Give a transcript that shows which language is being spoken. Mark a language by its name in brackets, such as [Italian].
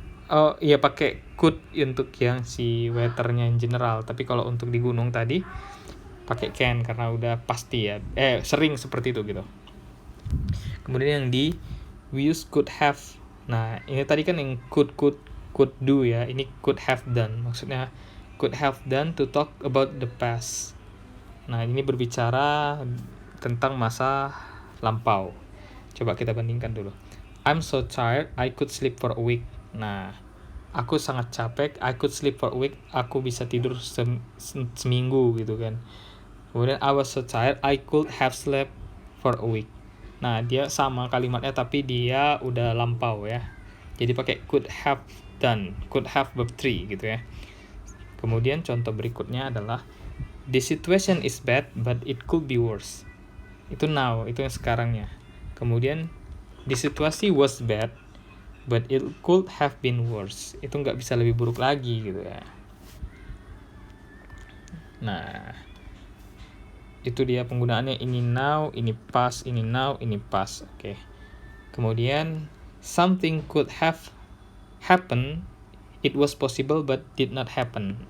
[Indonesian] Oh iya, pakai could untuk yang si weathernya [English] in general, [Indonesian] tapi kalau untuk di gunung tadi pakai can karena udah pasti ya, sering seperti itu gitu. Kemudian yang di we use could have. Nah, ini tadi kan yang could do ya. Ini [English] could have done. [Indonesian] Maksudnya [English] could have done to talk about the past. [Indonesian] Nah, ini berbicara tentang masa lampau. Coba kita bandingkan dulu. [English] I'm so tired, I could sleep for a week. Nah, [Indonesian] aku sangat capek, [English] I could sleep for a week. [Indonesian] Aku bisa tidur seminggu gitu kan. Kemudian [English] I was so tired, I could have slept for a week. [Indonesian] Nah, dia sama kalimatnya tapi dia udah lampau ya. Jadi pakai [English] could have done, [Indonesian] could have verb 3 gitu ya. Kemudian contoh berikutnya adalah [English] the situation is bad but it could be worse. [Indonesian] Itu [English] now, [Indonesian] itu yang sekarangnya. Kemudian [English] the situasi was bad but it could have been worse. [Indonesian] Itu nggak bisa lebih buruk lagi gitu ya. Nah, itu dia penggunaannya, ini now, ini past, ini now, ini past. Oke. Kemudian [English] something could have happened, it was possible but did not happen.